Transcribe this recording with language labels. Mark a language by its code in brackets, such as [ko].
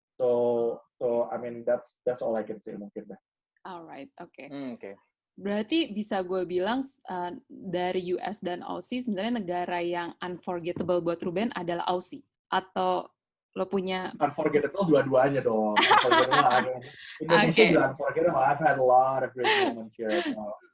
[en] So I mean that's all I can say [id] mungkin dah. [en] Alright, okay. [id] Berarti bisa gue bilang dari US dan Aussie sebenarnya negara yang unforgettable buat Ruben adalah Aussie, atau lo punya unforgettable dua-duanya dong. Indonesia juga unforgettable. [en] I've had a lot of great moments here as well.